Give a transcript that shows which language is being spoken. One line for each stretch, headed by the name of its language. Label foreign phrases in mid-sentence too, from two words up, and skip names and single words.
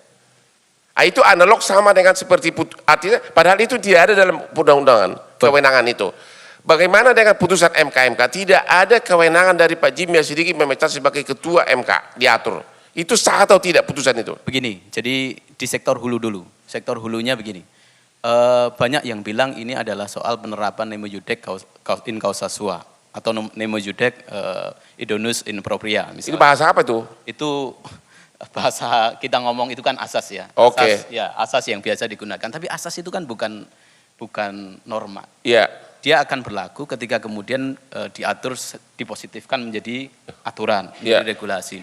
Indonesian: Itu analog sama dengan seperti artinya padahal itu tidak ada dalam undang-undangan kewenangan itu. Bagaimana dengan putusan MK? Tidak ada kewenangan dari Pak Jimmy Sidiki memecat sebagai ketua MK, diatur. Itu sah atau tidak putusan itu? Begini, jadi di sektor hulu dulu. Sektor hulunya begini. Banyak yang bilang ini adalah soal penerapan
Latin: nemo iudec in causa sua
Indonesian: atau
Latin: nemo iudec idonus in propria.
Indonesian: Misalnya. Itu bahasa apa tuh? Itu bahasa kita ngomong itu kan asas ya. Oke. Ya, asas yang biasa digunakan. Tapi asas itu kan bukan norma. Iya. Dia akan berlaku ketika kemudian diatur, dipositifkan menjadi aturan, menjadi regulasi.